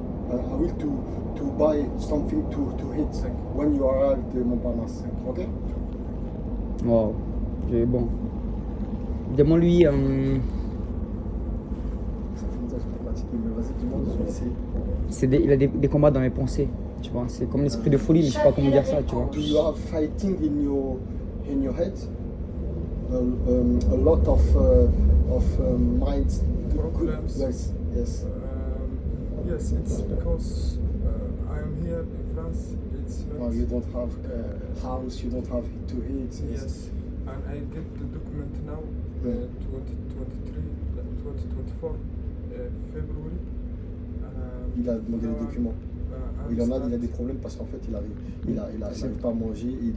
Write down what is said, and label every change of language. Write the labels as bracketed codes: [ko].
[en] I will to buy something to eat when you arrive at Montparnasse. Okay? [fr] Wow, j'ai bon. Demande-lui. Ça fait longtemps que je peux pratiquer, mais vas-y, dis-moi, je vais essayer. Il a des combats dans mes pensées. Tu vois, c'est comme l'esprit de folie, mais je sais pas comment dire ça, tu vois. [en] Do you have fighting in your head? A lot of mind Problems. Yes. Yes, it's because I am here in France. It's not. Well, you don't have a house, you don't have to eat. Yes, and I get the document now, 2024, February. [fr] Il a demandé les documents. Il a des problèmes parce qu'en fait il n'arrive pas à manger.